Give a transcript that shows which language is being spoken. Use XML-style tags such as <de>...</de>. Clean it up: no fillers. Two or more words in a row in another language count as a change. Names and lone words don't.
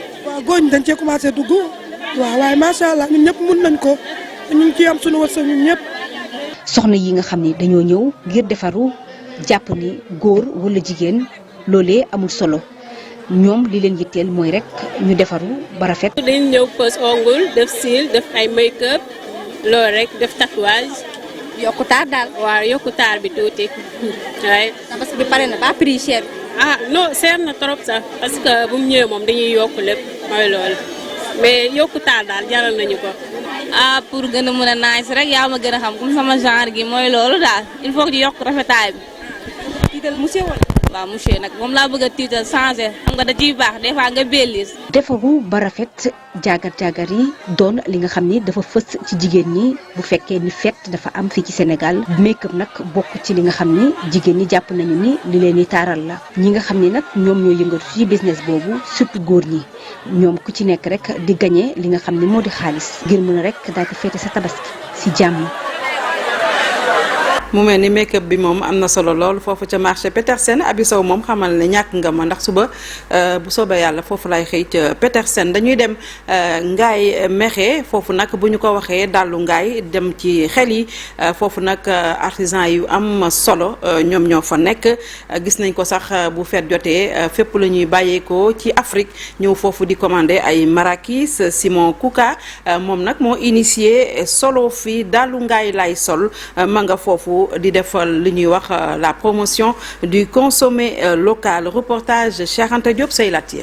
<wo>waaw góor ñi dañ cee commencé dugg waaw waaye</wo> <ar>ما شاء الله</ar> <wo>ñun ñëpp mun nañ ko ñu ngi ciy am suñu wërsëg ñun ñëpp. soxna yi nga xam ni dañoo ñëw ngir defaru jàpp ni góor wala jigéen loolee amul solo. ñoom li leen yitteel mooy rek ñu defaru ba rafet. dañu ñëw</wo> <fr>pose ongle</fr> <wo>def cils def ay make-up loolu rek def tatouage. yokku taar daal. waaw yokku taar bi tuuti waaye.</wo> <fr>parce que</fr> <wo>bi pare na ba</wo> <fr>prix cher.</fr> <wo>non seer na trop sax</wo> <fr>parce que</fr> <wo>bu mu ñëwee moom dañuy yokk lépp mooy loolu mais yokku taar daal jaral nañu ko. pour gën a mën a nice rek yaa ma gën a xam comme sama genre gi mooy loolu daal</wo> <fr>il faut que</fr> <wo>ñu yokk rafetaay bi. tiital monsieur wala. waaw monsieur nag moom laa bëgg a tiital changé xam nga da ciy baax des fois nga bellis. defaru ba rafet jaagar yi doon li nga xam ni dafa fës ci jigéen ñi bu fekkee ni fête dafa am fii ci Sénégal make-up nag bokk ci li nga xam ni jigéen ñi jàpp nañu ni li leen di taaral la ñi nga xam ni nag ñoom ñoo yëngatu ci business boobu surtout góor ñi ñoom ku ci nekk rek di gagné li nga xam ni moo di xaalis ngir mën a rek daal di fête sa tabaski ci jàmm. mu mel ni make-up bi moom am na solo lool foofu ca marché Petersen Abi Sow moom xamal ne ñàkk nga ma ndax suba bu soobee yàlla foofu lay xëy ca Petersen dañuy dem Ngaye Mékhé foofu nag bu ñu ko waxee dallu Ngaye dem ci xel yi foofu nag artisan yu am solo ñoom ñoo fa nekk gis nañ ko sax bu feet jotee fépp la ñuy bàyyeekoo ci Afrique ñëw foofu di commander ay marakis Simon Kouka moom nag moo initié solo fii dallu Ngaye lay sol ma nga foofu di defal li ñuy wax</wo> <fr>la promotion du consommé local</fr> <wo>reportage Cheikh Anta Diop say latir</wo>